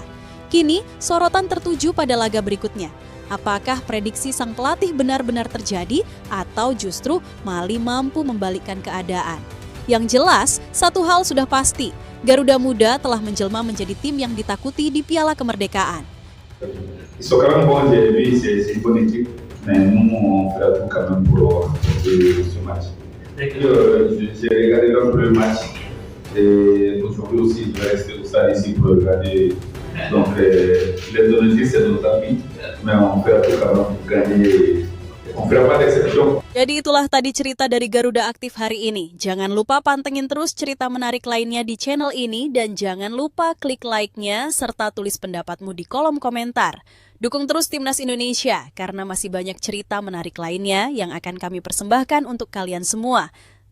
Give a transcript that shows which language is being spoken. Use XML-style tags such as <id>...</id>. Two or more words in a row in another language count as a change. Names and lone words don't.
<id>Kini, sorotan tertuju pada laga berikutnya. Apakah prediksi sang pelatih benar-benar terjadi atau justru Mali mampu membalikkan keadaan? Yang jelas, satu hal sudah pasti, Garuda Muda telah menjelma menjadi tim yang ditakuti di Piala Kemerdekaan.</id> <fr>Ils sont quand même bons, j'ai vu, c'est une bonne équipe, mais nous, on fait tout quand même pour ce match. J'ai regardé leur premier match, et aujourd'hui aussi, je vais rester au stade ici pour regarder. Donc, l'Indonésie, c'est notre ami, mais on fait tout quand même pour gagner. On fera pas d'exception.</fr> <id>Jadi itulah tadi cerita dari Garuda Aktif hari ini. Jangan lupa pantengin terus cerita menarik lainnya di channel ini dan jangan lupa klik like-nya serta tulis pendapatmu di kolom komentar. Dukung terus Timnas Indonesia karena masih banyak cerita menarik lainnya yang akan kami persembahkan untuk kalian semua.</id>